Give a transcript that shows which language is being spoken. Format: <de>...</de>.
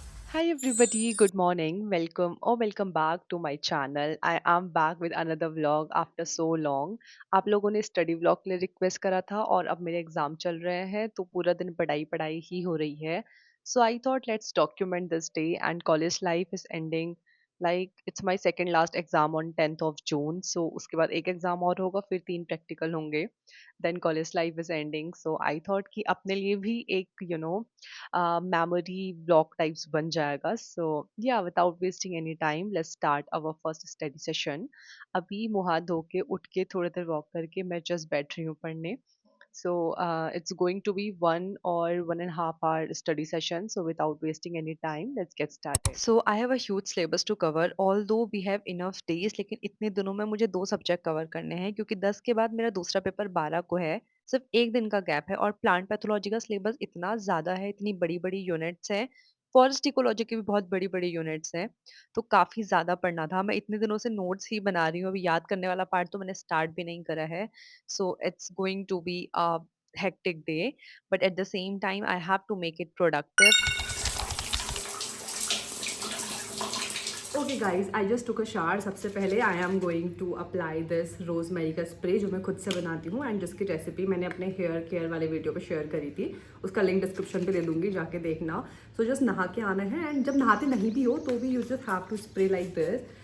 <en>Hi everybody, good morning. Welcome back to my channel. I am back with another vlog after so long.</en> <hi>आप लोगों ने study vlog के लिए request करा था और अब मेरे एग्जाम चल रहे हैं तो पूरा दिन पढ़ाई पढ़ाई ही हो रही है.</hi> <en>So I thought let's document this day and college life is ending. Like it's my second last exam on 10th of June.</en> <hi>So उसके बाद एक एग्जाम और होगा फिर तीन प्रैक्टिकल होंगे.</hi> <en>Then college life is ending. So I thought</en> <hi>कि अपने लिए भी एक memory block types बन जाएगा.</hi> <en>So yeah, without wasting any time, let's start our first study session.</en> <hi>अभी मुँह हाथ धो के उठ के थोड़ी देर वॉक करके मैं जस्ट बैठ रही हूँ पढ़ने.</hi> <en>So it's going to be 1 or 1.5 hour study session. So without wasting any time, let's get started. So I have a huge syllabus to cover. Although we have enough days,</en> <hi>लेकिन इतने दिनों में मुझे दो सब्जेक्ट कवर करने हैं क्योंकि 10 के बाद मेरा दूसरा पेपर 12 को है. सिर्फ एक दिन का गैप है और प्लांट पैथोलॉजी का सिलेबस इतना ज़्यादा है, इतनी बड़ी-बड़ी यूनिट्स हैं. फॉरेस्ट इकोलॉजी की भी बहुत बड़ी-बड़ी यूनिट्स हैं, तो काफ़ी ज़्यादा पढ़ना था. मैं इतने दिनों से नोट्स ही बना रही हूँ, अभी याद करने वाला पार्ट तो मैंने स्टार्ट भी नहीं करा है.</hi> <en>So it's going to be a hectic day, but at the same time, I have to make it productive. Okay guys I just took a shower.</en> <hi>सबसे पहले</hi> <en>I am going to apply this</en> <hi>rosemary का spray जो मैं खुद से बनाती हूँ and जिसकी रेसिपी मैंने अपने हेयर केयर वाले वीडियो पे शेयर करी थी. उसका लिंक डिस्क्रिप्शन पे दे दूंगी, जाके देखना. सो जस्ट नहा के आना है एंड जब नहाते नहीं भी हो तो भी</hi> <en>You just have to spray like this.</en>